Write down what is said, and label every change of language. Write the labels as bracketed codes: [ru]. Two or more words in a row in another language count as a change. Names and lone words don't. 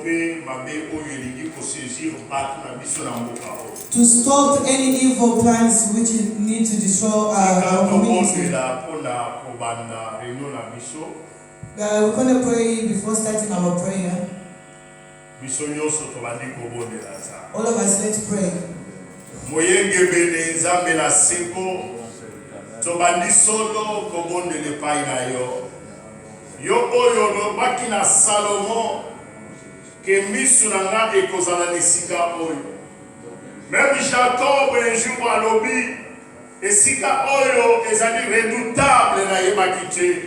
[en] To stop any evil plans which need to destroy our community. We're going to pray before starting our prayer. All of us, let's pray. [ln] Yo oyo lobaki na Salomon ke misu na nga ekozala lisika oyo. [fr] Même Jacob un jour [ln] alobi esika oyo ezali redoutable na yebaki te.